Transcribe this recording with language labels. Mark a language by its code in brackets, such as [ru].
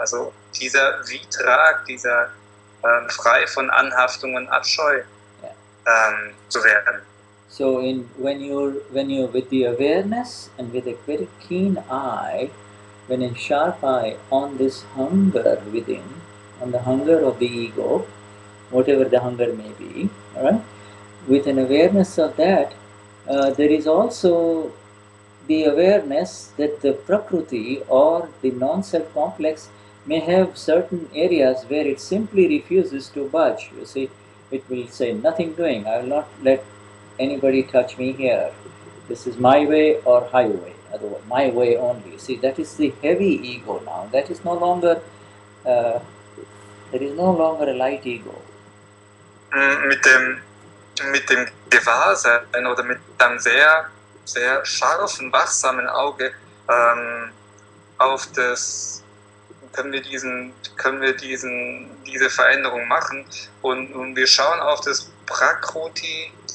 [de] Also dieser Vitrag, dieser frei von Anhaftung und Abscheu zu werden. [en] So when you're with the awareness and with a very keen eye, when a sharp eye on this hunger within, on the hunger of the ego, whatever the hunger may be, all right? With an awareness of that, there is also the awareness that the Prakriti or the non-self complex may have certain areas where it simply refuses to budge. You see, it will say, nothing doing, I will not let anybody touch me here. This is my way or highway, otherwise my way only. See, that is the heavy ego now. That is no longer, there is no longer a light ego. [de] Mit dem Gewahrsein oder mit einem sehr, sehr scharfen, wachsamen Auge auf das können wir diese Veränderung machen und wir schauen auf das Prakriti.